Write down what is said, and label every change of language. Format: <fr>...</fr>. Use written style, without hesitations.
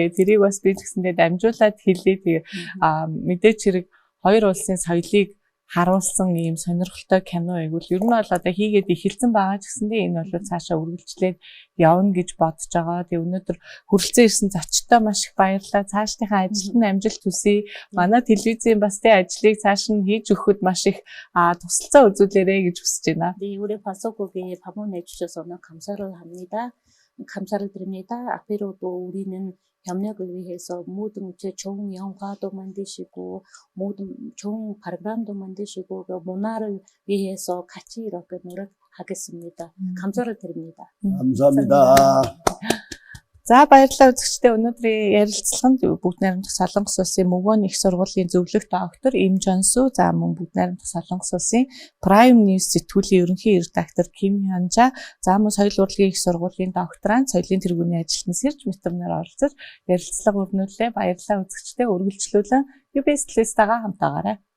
<mn>Тэгээ тэрийг бас би тэгсэндээ дамжуулаад хэлээ. Тэгээ мэдээч хэрэг хоёр улсын соёлыг харуулсан ийм сонирхолтой кино айгуул ер нь бол одоо хийгээд эхэлсэн байгаа ч гэсэндээ энэ бол цаашаа үргэлжлээд явна гэж бодож байгаа. Тэгээ өнөөдөр хүрэлцэн ирсэн зочдтой маш их баярлалаа. Цаашдынхаа ажилд нь амжилт хүсье. Манай телевизийн бас тэ ажлыг цааш нь хийж өгөхөд маш их тусалцаа үзүүлээрэй гэж хүсэж байна.</mn> <ko>네, 우리 파소국에 방문해 주셔서 너무 감사를 합니다. 감사를 드립니다. 앞으로도 우리는 협력을 위해서 모든 좋은 영화도 만드시고 모든 좋은 프로그램도 만드시고 그 문화를 위해서 같이 이렇게 노력하겠습니다. 감사를 드립니다. 감사합니다.</ko> <mn>За баярлалаа үзэгчдээ өнөөдрийн ярилцлаганд бүгд найрамдах Солонгос улсын Мөвгөн их сургуулийн зөвлөх доктор Им Жонсу за мөн бүгд найрамдах Солонгос улсын Prime News сэтгүүлийн ерөнхий редактор Ким Хёнжа за мөн соёл урлагийн их сургуулийн докторант соёлын тэргүүний ажилтан Сэрж Мэтвнэр оролцож ярилцлага өрнүүлээ. Баярлалаа үзэгчдээ үргэлжлүүлэн UBS телевизтэйгээ хамтаагаарай.</mn>